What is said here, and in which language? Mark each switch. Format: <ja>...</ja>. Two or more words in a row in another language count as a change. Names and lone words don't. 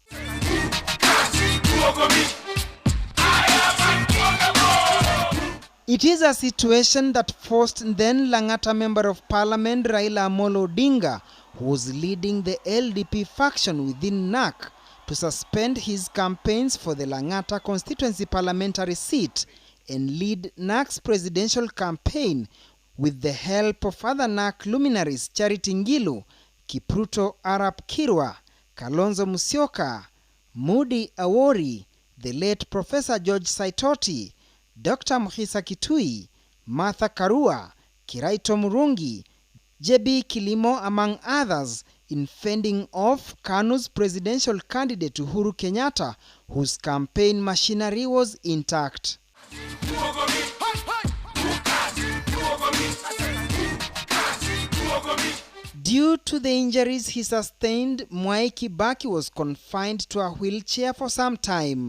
<en>It is a situation that forced then Lang'ata Member of Parliament Raila Amolo Odinga, who was leading the LDP faction within NARC, to suspend his campaigns for the Lang'ata constituency parliamentary seat and lead NARC's presidential campaign with the help of other NARC luminaries Charity Ngilu, Kipruto Arap Kirwa, Kalonzo Musyoka, Moody Awori, the late Professor George Saitoti, Dr. Muhisa Kitui, Martha Karua, Kiraito Murungi, JB Kilimo, among others, in fending off KANU's presidential candidate Uhuru Kenyatta, whose campaign machinery was intact. Due to the injuries he sustained, Mwai Kibaki was confined to a wheelchair for some time.</en>